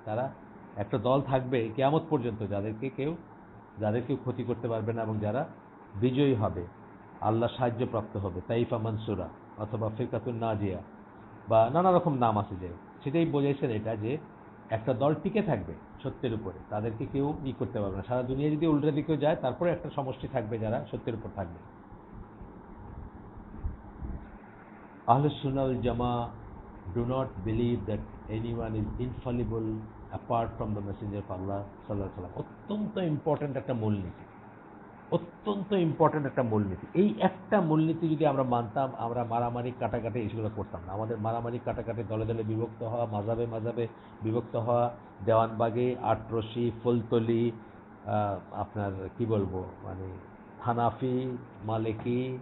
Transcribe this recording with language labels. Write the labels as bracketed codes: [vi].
[bn] তারা একটা দল থাকবে কিয়ামত পর্যন্ত, যাদেরকে কেউ ক্ষতি করতে পারবে না, এবং যারা বিজয়ী হবে, আল্লাহ সাহায্যপ্রাপ্ত হবে, তাইফা মানসুরা অথবা ফিরকাতুন নাজিয়া বা নানা রকম নাম আছে, যে সেটাই বোঝাইছেন এটা, যে একটা দল টিকে থাকবে সত্যের উপরে, তাদেরকে কেউ করতে পারবে না। সারা দুনিয়া যদি উল্টা দিকেও যায়, তারপরে একটা সমষ্টি থাকবে যারা সত্যের উপর থাকবে। [en] আহলুস সুন্নাহ ওয়াল জামাহ do not believe that anyone is infallible apart from the messenger of Allah sallallahu alaihi wasallam। [bn] অত্যন্ত ইম্পর্টেন্ট একটা মূলনীতি, অত্যন্ত ইম্পর্টেন্ট একটা মূলনীতি। এই একটা মূলনীতি যদি আমরা মানতাম, আমরা মারামারি কাটাকাটি এইগুলো করতাম না। আমাদের মারামারি কাটাকাটি, দলে দলে বিভক্ত হওয়া, মাযহাবে মাযহাবে বিভক্ত হওয়া, দেওয়ানবাগি, আটরশি, ফুলতলি, আপনার কি বলবো, মানে হানাফি, মালিকি,